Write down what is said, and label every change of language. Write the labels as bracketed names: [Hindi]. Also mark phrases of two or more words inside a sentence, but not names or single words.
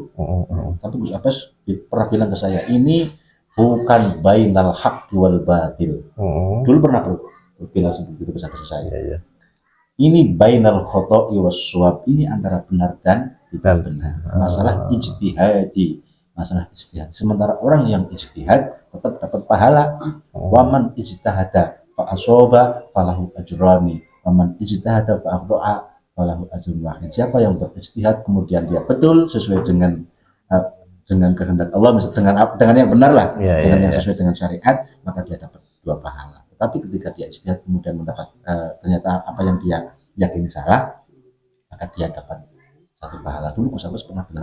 [Indonesian] Tapi Gus Abbas pernah bilang ke saya, ini bukan [Arabic] بين الحق والباطل. [Indonesian] Dulu pernah bilang seperti itu ke saya. Ini [Arabic] بين الخطأ والصواب, [Indonesian] ini antara benar dan tidak benar. Masalah ijtihadi, masalah ijtihad. Sementara orang yang ijtihad tetap dapat pahala. [Arabic] ومن اجتهد فأصاب فله أجران، ومن اجتهد فأخطأ فله أجر واحد. [Indonesian] Siapa yang berijtihad kemudian dia betul sesuai dengan kehendak Allah, dengan yang benar lah, dengan yang sesuai dengan syariat, maka dia dapat 2 pahala. Tapi ketika dia ijtihad kemudian mendapat ternyata apa yang dia yakini salah, maka dia dapat 1 pahala. Dulu Gus Abbas pernah bilang.